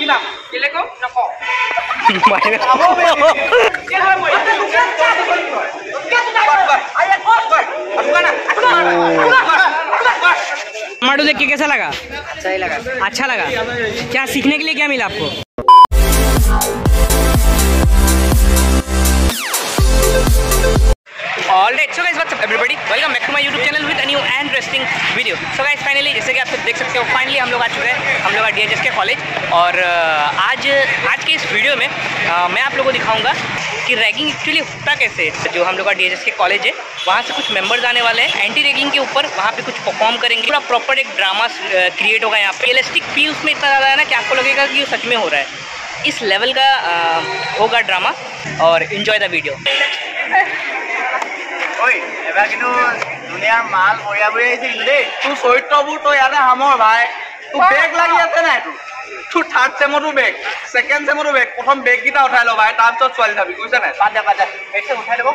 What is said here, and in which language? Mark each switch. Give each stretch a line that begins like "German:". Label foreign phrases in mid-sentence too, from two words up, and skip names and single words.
Hindi: না কেলে কম না কম মাইনে কে হয় মই टमाटो देख के कैसा लगा? अच्छा ही लगा। अच्छा लगा। क्या सीखने के लिए क्या मिला आपको?
English: Alright, so guys, what's up everybody? Welcome back to my YouTube channel with a new and interesting video. So guys, finally
Hindi: जैसे कि आप सब देख सकते हो, फाइनली हम लोग आ चुके हैं, हम लोग DHS के कॉलेज। और आज के इस वीडियो में मैं आप लोगों को दिखाऊंगा कि
English: ragging actually
Hindi: होता कैसे है। जो हम लोग का DHS के कॉलेज है, वहाँ से कुछ मेंबर्स आने वाले हैं
English: anti ragging
Hindi: के ऊपर, वहाँ पे कुछ परफॉर्म करेंगे। पूरा प्रॉपर एक ड्रामा क्रिएट होगा यहाँ पे।
English: realistic feel
Hindi: उसमें इतना ज़्यादा है ना कि आपको लगेगा कि वो सच में हो रहा है। इस लेवल का होगा ड्रामा और
English: enjoy the video.
Assamese: এবাৰ কিন্তু দুনিয়াৰ মাল মৰিয়া বৰি আহিছিল দেই। তোৰ চৰিত্ৰবোৰ তই ইয়াতে সামৰ ভাই। তোৰ বেগ লাগি আছে নাই? তোৰ থাৰ্ড চেমতো বেগ, ছেকেণ্ড চেমতো বেগ। প্ৰথম বেগকেইটা উঠাই ল ভাই, তাৰপিছত ছোৱালী যাবি, বুজিছা নাই? বাদ দে বেগটো উঠাই দিব।